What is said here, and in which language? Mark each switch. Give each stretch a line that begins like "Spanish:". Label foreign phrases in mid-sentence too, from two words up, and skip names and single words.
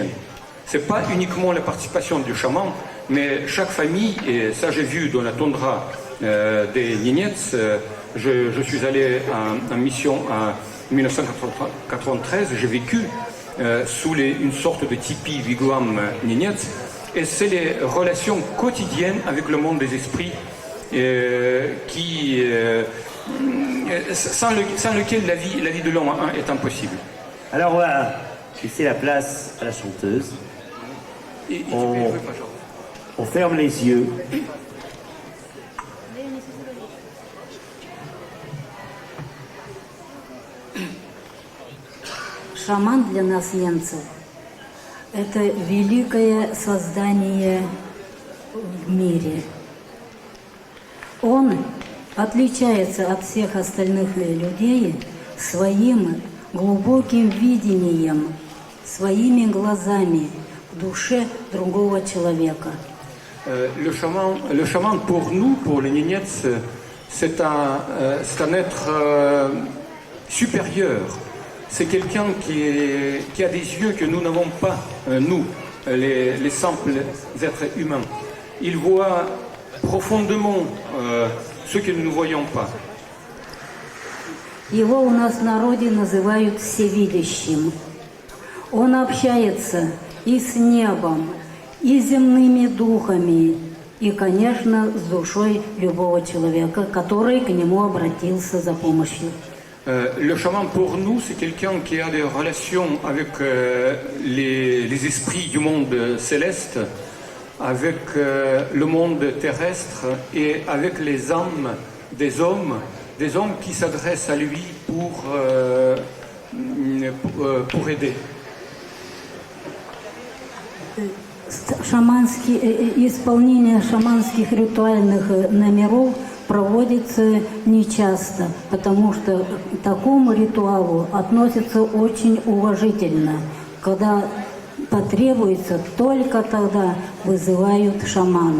French: C'est pas uniquement la participation du chaman, mais chaque famille, et ça j'ai vu dans la toundra des Ninets, je suis allé en mission en 1993, j'ai vécu sous une sorte de tipi wigwam Ninets, et c'est les relations quotidiennes avec le monde des esprits sans lequel la vie de l'homme est impossible. Alors on va laisser la place à la chanteuse. On ferme les yeux.
Russian: Шаман для нас, ненцев, это великое создание в мире. Он отличается от всех остальных людей своим глубоким видением, своими глазами в душе другого человека.
French: Le chaman pour nous, pour les Ninets, c'est un être supérieur. C'est quelqu'un qui a des yeux que nous n'avons pas, nous, les simples êtres humains. Il voit profondément ce que nous ne voyons pas.
Russian: Его у нас в народе называют всевидящим. Он общается и с небом, и с земными духами, и, конечно, с душой любого человека, который к нему обратился за помощью.
French: Le chaman pour nous, c'est quelqu'un qui a des relations avec les esprits du monde céleste, avec le monde terrestre et avec les âmes des hommes qui s'adressent à lui pour aider.
Russian: исполнение шаманских ритуальных номеров проводится нечасто, потому что к такому ритуалу относятся очень уважительно. Когда потребуется, только тогда вызывают шамана.